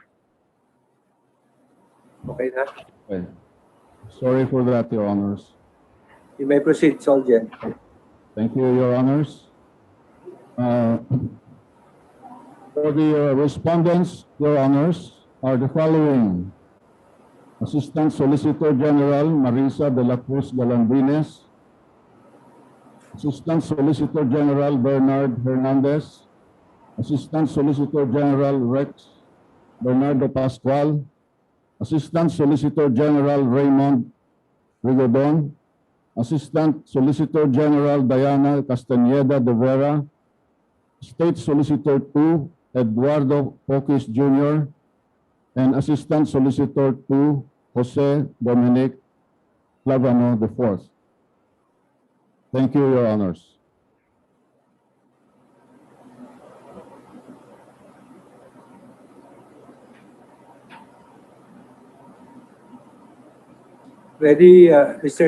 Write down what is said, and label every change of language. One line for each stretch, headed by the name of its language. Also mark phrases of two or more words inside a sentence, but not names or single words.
Filipino: Okay na?
English: Okay. Sorry for that, Your Honors. You may proceed, Solgen. Thank you, Your Honors. For the respondents, Your Honors, are the following. Assistant Solicitor General Marisa de la Cruz Galandines, Assistant Solicitor General Bernard Hernandez, Assistant Solicitor General Rex Bernardo Pascual, Assistant Solicitor General Raymond Rigodon, Assistant Solicitor General Diana Castañeda de Vera, State Solicitor 2 Eduardo Poquis Jr., and Assistant Solicitor 2 Jose Dominic Clavano IV. Thank you, Your Honors. Ready, Mr.